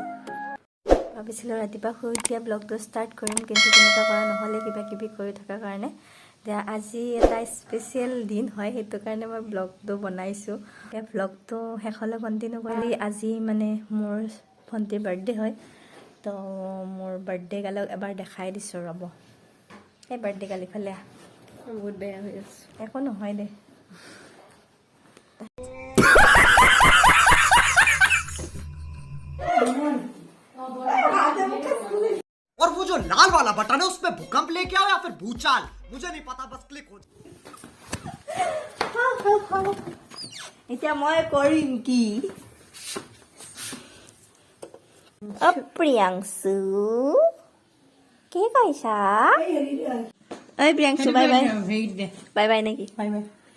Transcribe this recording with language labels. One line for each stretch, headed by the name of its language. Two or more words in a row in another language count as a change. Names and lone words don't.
Assamese: ভাবিছিলোঁ ৰাতিপুৱা শুই উঠিয়ে ব্লগটো ষ্টাৰ্ট কৰিম, কিন্তু তেনেকুৱা কৰা নহ'লে কিবা কিবি কৰি থকাৰ কাৰণে এতিয়া আজি এটা স্পেচিয়েল দিন হয়, সেইটো কাৰণে মই ব্লগটো বনাইছোঁ। এই ব্লগটো শেষলৈ কণ্টিনিউ কৰি আজি মানে মোৰ ভণ্টিৰ বাৰ্থডে হয়, তো মোৰ
English: birthday girl
Assamese: এবাৰ দেখাই দিছোঁ। ৰ'ব, এই
English: birthday girl
Assamese: ইফালে বহুত বেয়া হৈ আছে। একো নহয় দে।
Hindi: और वो जो लाल वाला बटन है उसपे भूकंप लेके आओ या फिर भूचाल, मुझे नहीं पता, बस क्लिक हो।
Assamese: এতিয়া মই কৰিম কি? প্ৰিয়াংশু কি কৈছা? ঐ প্ৰিয়াংশু
English: bye bye bye bye
Assamese: নেকি?
English: bye bye.